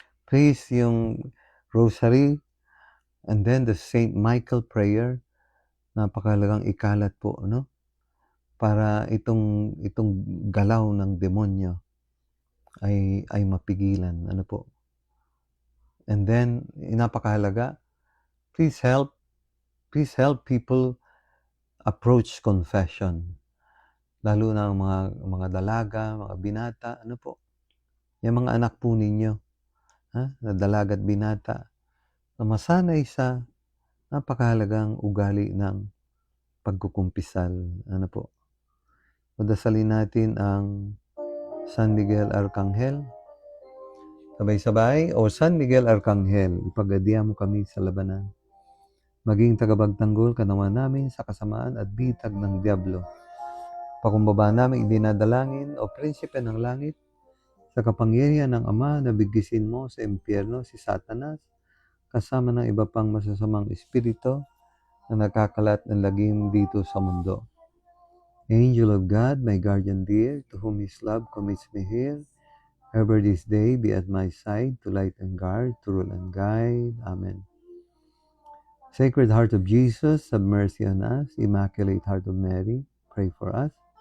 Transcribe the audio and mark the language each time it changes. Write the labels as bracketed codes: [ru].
[en] Please, yung rosary and then the St. [tl] Michael prayer, napakahalagang ikalat po, no? Para itong galaw ng demonyo ay mapigilan, ano po. [en] And then napakahalaga, please help people approach confession. [tl] Lalo na ang mga dalaga, mga binata, ano po. Yung mga anak po ninyo, na dalaga at binata, na masanay sa napakahalagang ugali ng pagkukumpisal, ano po. Padasalin natin ang San Miguel Arcangel. Sabay-sabay, O San Miguel Arcangel, ipagadian mo kami sa labanan. maging tagapagtanggol ka naman namin sa kasamaan at bitag ng Diablo. Pakumbaba namin idinadalangin o prinsipe ng langit, sa kapangyarihan ng Ama na bigkisin mo sa impyerno si Satanas, kasama ng iba pang masasamang espiritu na nakakalat ng lagim dito sa mundo. [en] Angel of God, my guardian dear, to whom His love commits me here, ever this day be at my side to light and guard, to rule and guide. Amen. Sacred Heart of Jesus, have mercy on us. Immaculate Heart of Mary, pray for us.